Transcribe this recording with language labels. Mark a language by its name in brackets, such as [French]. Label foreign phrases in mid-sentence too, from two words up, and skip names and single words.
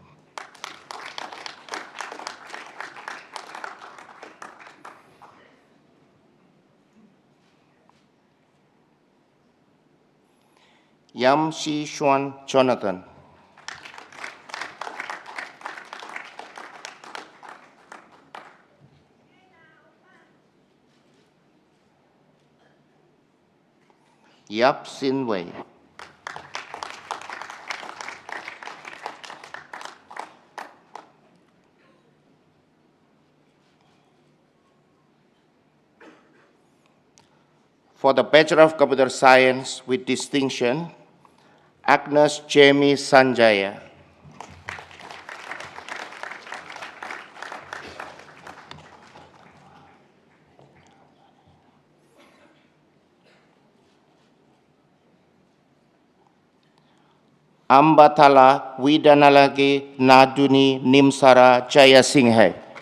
[English] Yam Shi Xuan Jonathan. Yap Sin Wei. For the Bachelor of Computer Science with distinction, Agnes Jamie Sanjaya. Ambatala Widanalage Naduni Nimsara Jayasinghe.